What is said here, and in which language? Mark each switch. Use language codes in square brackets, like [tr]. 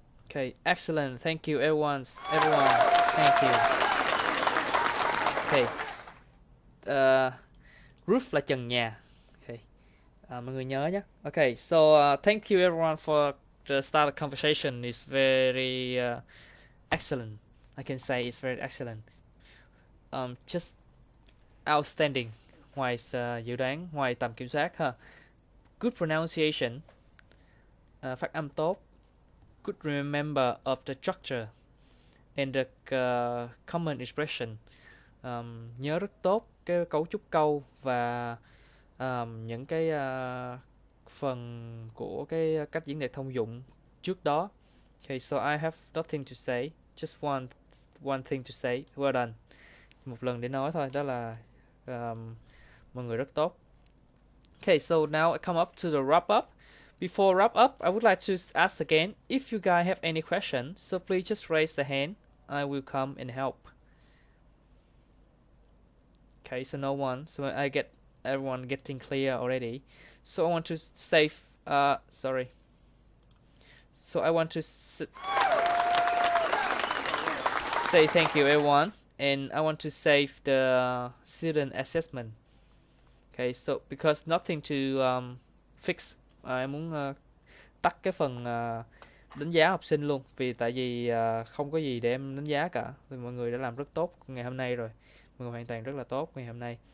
[en] Okay, excellent. Thank you, everyone. Thank you. Okay. [vi] Roof là trần nhà. Okay. Mọi người nhớ nhé. [en] Okay, so thank you everyone for the start of conversation. It's very excellent. I can say it's very excellent. Just outstanding. [vi] Ngoài dự đoán, ngoài tầm kiểm soát ha. [en] Good pronunciation. [vi] Phát âm tốt. [en] Good remember of the structure and the common expression. [vi] Nhớ rất tốt cái cấu trúc câu và những cái phần của cái cách diễn đạt thông dụng trước đó. [en] Okay, so I have nothing to say. Just one thing to say. Well done. [vi] Một lần để nói thôi, đó là mọi người rất tốt. [en] Okay, so now I come up to the wrap up. Before wrap up, I would like to ask again, if you guys have any questions, so please just raise the hand. I will come and help. Okay, so no one. So I get everyone getting clear already. So I want to save. Sorry. So I want to say thank you everyone, and I want to save the student assessment. Okay, so because nothing to fix [vi] em muốn tắt cái phần đánh giá học sinh luôn, vì tại vì không có gì để em đánh giá cả, vì mọi người đã làm rất tốt ngày hôm nay rồi, mọi người hoàn toàn rất là tốt ngày hôm nay.